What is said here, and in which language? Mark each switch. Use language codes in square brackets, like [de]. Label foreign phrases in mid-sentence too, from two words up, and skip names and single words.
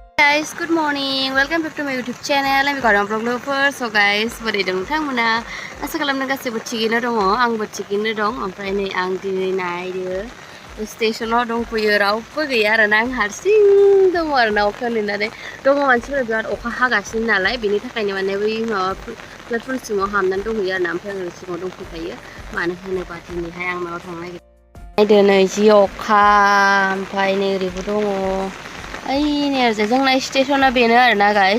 [en] Guys, good morning. Welcome back to my YouTube channel. I'm Jeraobw. So guys, [brx] boरै dं नोंथांमोना? आसा खालामदों गासैबो थिगैनो दङ। आंबो थिगैनो दं। ओमफ्राय नै आं दिनै नायदो स्टेशनाव दंफैयो रावबो गैया आरो ना आं हारसिं दङ आरो ना अखा नेनानै दङ मानसिफोरा बिराद अखा हागासिनो नालाय बेनि थाखायनो माने बै माबा प्लेटफर्म सिङाव हाबनानै दंहैयो आरो ना ओमफ्राय आं सिङाव दंफैखायो मानो होनोबा दिनैहाय आं माबायाव थांनो नागिरदों नायदो नै जि अखा ओमफ्राय नै ओरैबो दङ ओइनै जोंना स्टेशना बेनो आरोना गाइस